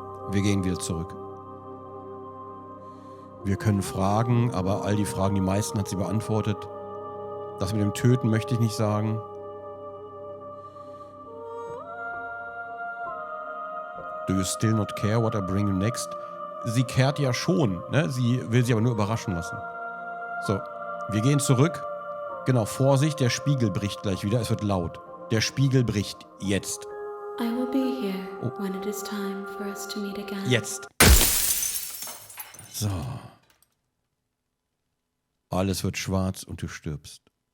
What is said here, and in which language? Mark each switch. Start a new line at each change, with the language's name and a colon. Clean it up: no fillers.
German: Wir gehen wieder zurück. Wir können fragen, aber all die Fragen, die meisten hat sie beantwortet. Das mit dem Töten möchte ich nicht sagen.
English: Do you still not care what I bring you next?
German: Sie kehrt ja schon, ne? Sie will sich aber nur überraschen lassen. So, wir gehen zurück. Genau, Vorsicht, der Spiegel bricht gleich wieder. Es wird laut. Der Spiegel bricht jetzt.
English: I will be here when it is time for us to meet again.
German: Jetzt. So. Alles wird schwarz und du stirbst.